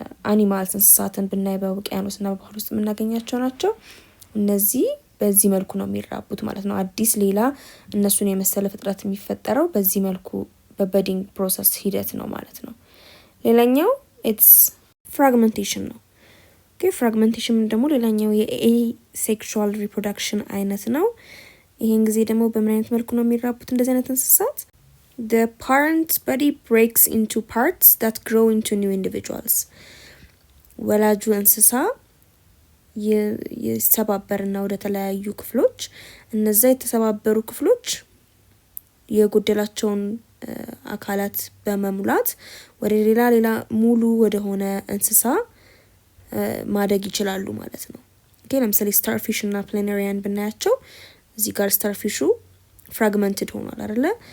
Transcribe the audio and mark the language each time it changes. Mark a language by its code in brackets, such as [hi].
[am] አኒማልስ እንስሳትን ብናይ በውቅያኖስና በባህር ውስጥ የምናገኛቸው ናቸው። እነዚህ በዚህ መልኩ ነው የሚራቡት ማለት ነው። አዲስ ሌላ እነሱን የመሰለ ፍጥረት የሚፈጠረው በዚህ መልኩ በበዲንግ ፕሮሰስ ሂደት ነው ማለት ነው። ሌላኛው ኢትስ ፍራግመንቴሽን ነው። ፍራግመንቴሽን ደግሞ ሌላኛው የኤሴክሹዋል ሪፕሮዳክሽን አይነት ነው። ይሄን ጊዜ ደግሞ በምን አይነት መልኩ ነው የሚራቡት እንደዚህ አይነት እንስሳት? [en] The parent's body breaks into parts that grow into new individuals. [am] ወላጁ እንስሳ ይሰባበርና ወደ ተለያዩ ክፍሎች፣ እነዛ የተሰባበሩ ክፍሎች የጎደላቸውን አካላት በመሙላት ወደ ሌላ ሙሉ ወደ ሆነ እንስሳ ማደግ ይችላሉ ማለት ነው። ለምሳሌ ስታርፊሽ እና ፕላኔሪያን ብናያቸው እዚህ ጋር ስታርፊሹ ፍራግመንትድ ሆኗል አይደለ?